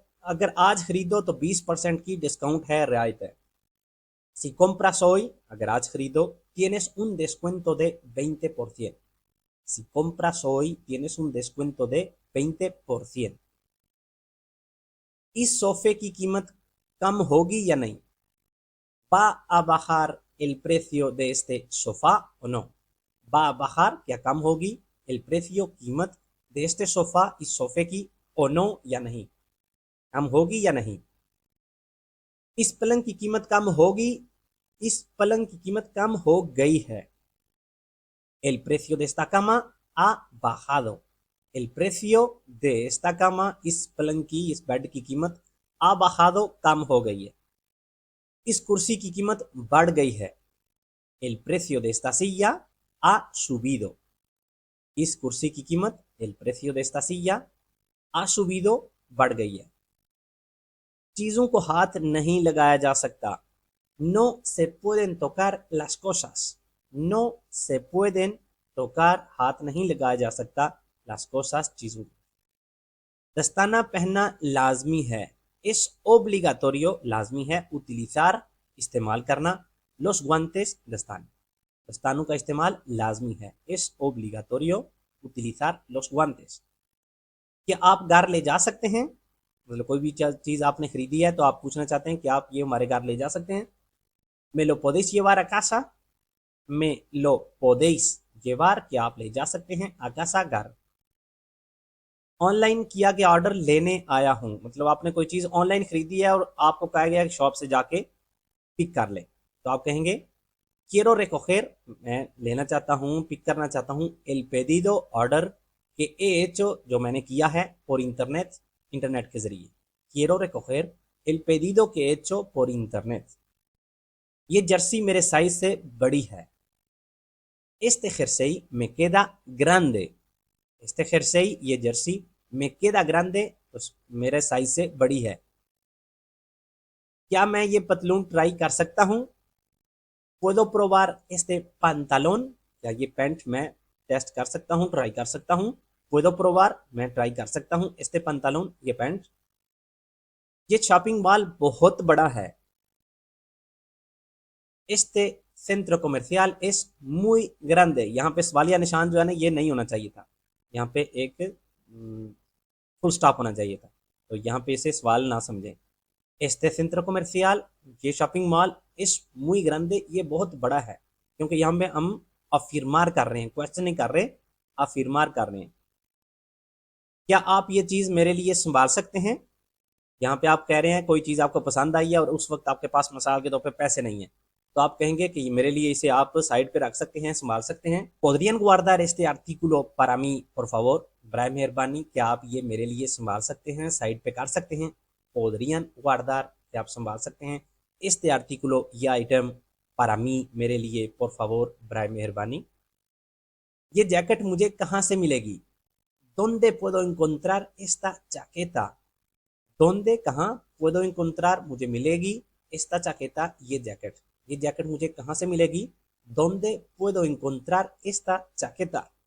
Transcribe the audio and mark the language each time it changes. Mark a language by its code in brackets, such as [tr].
[hi] अगर आज खरीदो तो 20% की डिस्काउंट है, रियायत है. [es] Si compras hoy, [hi] अगर आज खरीदो, [es] tienes un descuento de 20%. Si compras hoy, tienes un descuento de 20%. [hi] इस सोफे की कीमत कम होगी या नहीं? [es] ¿Va a bajar el precio de este sofá o no? Va a bajar, [hi] क्या कम होगी, [es] el precio, [hi] कीमत, [es] de este sofá, [hi] इस सोफे की, [es] o no, [hi] या नहीं, कम होगी या नहीं. इस पलंग की कीमत कम होगी, इस पलंग की कीमत कम हो गई है. [es] El precio de esta cama ha bajado. El precio de esta cama, [hi] इस पलंग की, इस बेड की कीमत, [es] ha bajado, [hi] कम हो गई है. इस कुर्सी की कीमत बढ़ गई है. [es] El precio de esta silla ha subido. [hi] इस कुर्सी की कीमत, [es] el precio de esta silla ha subido, [hi] बढ़ गई है. चीजों को हाथ नहीं लगाया जा सकता. [es] No se pueden tocar las cosas. No se pueden tocar, [hi] हाथ नहीं लगाया जा सकता, [es] las cosas, [hi] चीजों को. दस्ताना पहनना लाजमी है. [es] Es obligatorio, [hi] लाजमी है, [es] utilizar, [hi] इस्तेमाल करना, [es] los guantes, [hi] दस्तानों का इस्तेमाल लाजमी है. [es] Es obligatorio utilizar los guantes. [hi] क्या आप घर ले जा सकते हैं? मतलब कोई भी चीज आपने खरीदी है तो आप पूछना चाहते हैं कि आप ये हमारे घर ले जा सकते हैं. [es] Me lo podéis llevar a casa. Me lo podéis llevar, [hi] क्या आप ले जा सकते हैं, [es] a casa, [hi] घर. ऑनलाइन किया गया ऑर्डर लेने आया हूं, मतलब आपने कोई चीज ऑनलाइन खरीदी है और आपको कहा गया कि शॉप से जाके पिक कर ले, तो आप कहेंगे [es] quiero recoger, [hi] मैं लेना चाहता हूं, पिक करना चाहता हूं, [es] el pedido, [hi] order, [es] que he hecho, [hi] जो मैंने किया है, [es] por internet, [hi] इंटरनेट के जरिए. [es] quiero recoger el pedido que he hecho por internet. [hi] ये जर्सी मेरे साइज से बड़ी है. [es] Este jersey me queda grande. Este jersey, [hi] ये जर्सी, [es] me queda grande, [hi] तो मेरे साइज से बड़ी है. क्या मैं ये पतलून ट्राई कर सकता हूँ? [es] Puedo probar este pantalón, [hi] क्या ये पैंट मैं टेस्ट कर सकता हूँ, ट्राई कर सकता हूँ. [es] Puedo probar, [hi] मैं ट्राई कर सकता हूँ, [es] este pantalón, [hi] ये पैंट. ये शॉपिंग मॉल बहुत बड़ा है. [es] Este centro comercial es muy grande. [hi] यहाँ पे सवालिया निशान जो है ना, ये नहीं होना चाहिए था, यहाँ पे एक फुल स्टॉप होना चाहिए था, तो यहाँ पे इसे सवाल ना समझें. [es] Este centro comercial, [hi] ये shopping mall, [es] es muy grande, [hi] ये बहुत बड़ा है, क्योंकि यहाँ पे हम अफिर्मार कर रहे हैं, क्वेश्चन नहीं कर रहे, अफिर्मार कर रहे हैं. क्या आप ये चीज मेरे लिए संभाल सकते हैं? यहाँ पे आप कह रहे हैं कोई चीज आपको पसंद आई है और उस वक्त आपके पास मिसाल के तौर पे पैसे नहीं है, तो आप कहेंगे कि मेरे लिए इसे आप साइड पे रख सकते हैं, संभाल सकते हैं. [es] Podrían guardar este artículo para mí, por favor, [hi] बराए मेहरबानी, क्या आप ये मेरे लिए संभाल सकते हैं, साइड पे कर सकते हैं. [es] Podrían guardar, [hi] क्या आप संभाल सकते हैं, [es] este artículo, [hi] ये आइटम, [es] para mí, [hi] मेरे लिए, [es] por favor, [hi] बराए मेहरबानी. ये जैकेट मुझे कहाँ से मिलेगी? [es] ¿Dónde puedo encontrar esta chaqueta? ¿Dónde, [hi] कहाँ, [es] puedo encontrar, [hi] मुझे मिलेगी, [es] esta chaqueta, [hi] ये जैकेट मुझे कहाँ से मिलेगी? [es] ¿Dónde puedo encontrar esta chaqueta?